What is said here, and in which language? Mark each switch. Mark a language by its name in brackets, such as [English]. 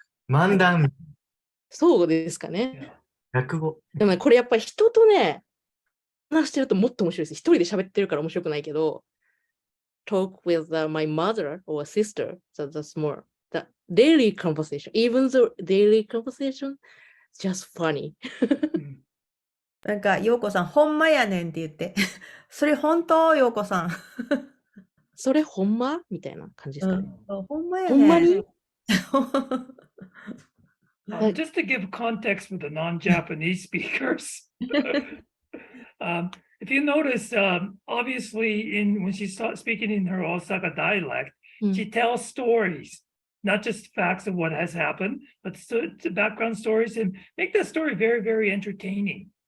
[Japanese] 漫談、そうですかね。落語。でもね、これやっぱり人とね、話してるともっと面白いです。一人で喋ってるから面白くないけど、 [English] talk with my mother or sister, so that's more the daily conversation. Even the daily conversation, just funny. [Japanese] なんか、陽子さん、ほんまやねんって言って。それ本当、陽子さん。それほんまみたいな感じですかね。ほんまやほんまねん。に [English] Just to give context for the non-Japanese speakers, if you notice, obviously, when she's speaking in her Osaka dialect, she tells stories, not just facts of what has happened, but the background stories, and make that story very, very entertaining.